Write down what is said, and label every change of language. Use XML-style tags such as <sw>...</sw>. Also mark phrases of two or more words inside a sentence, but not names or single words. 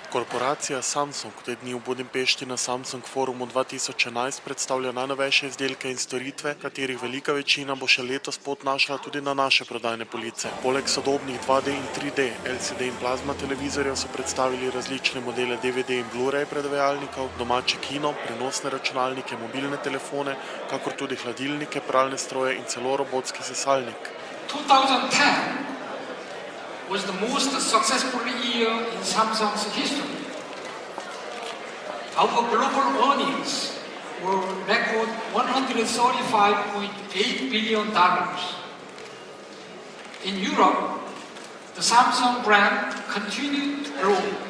<sl>Korporacija Samsung te dni v Budimpešti na Samsung Forumu 2011 predstavlja najnovejše izdelke in storitve, katerih velika večina bo še letos pot našla tudi na naše prodajne police. Poleg sodobnih 2D in 3D, LCD in plazma televizorjev so predstavili različne modele DVD in Blu-ray predvajalnikov, domače kino, prenosne računalnike, mobilne telefone, kakor tudi hladilnike, pralne stroje in celo robotski sesalnik.</sl> <en>2010 was the most successful year in Samsung's history. Our global earnings were record $135.8 billion. In Europe, the Samsung brand continued to grow.</en>